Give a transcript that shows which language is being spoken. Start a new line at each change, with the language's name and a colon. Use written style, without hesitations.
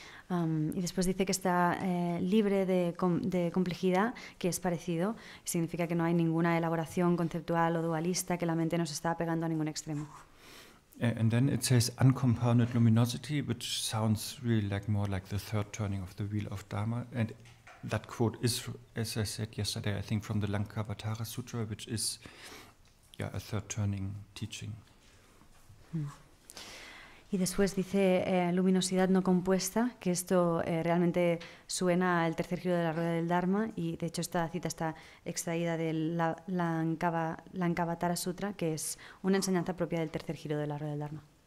Spanish: Y después dice que está libre de complejidad, que es parecido. Significa que no hay ninguna elaboración conceptual o dualista, que la mente no se está pegando a ningún extremo.
English: And then it says uncompounded luminosity, which sounds really more like the third turning of the wheel of Dharma. And that quote is, as I said yesterday, I think from the Lankavatara Sutra, which is a third turning teaching.
Spanish: Y después dice luminosidad no compuesta, que esto realmente suena al tercer giro de la rueda del Dharma, y de hecho esta cita está extraída del Lankavatara Sutra, que es una enseñanza propia del tercer giro de la rueda del Dharma.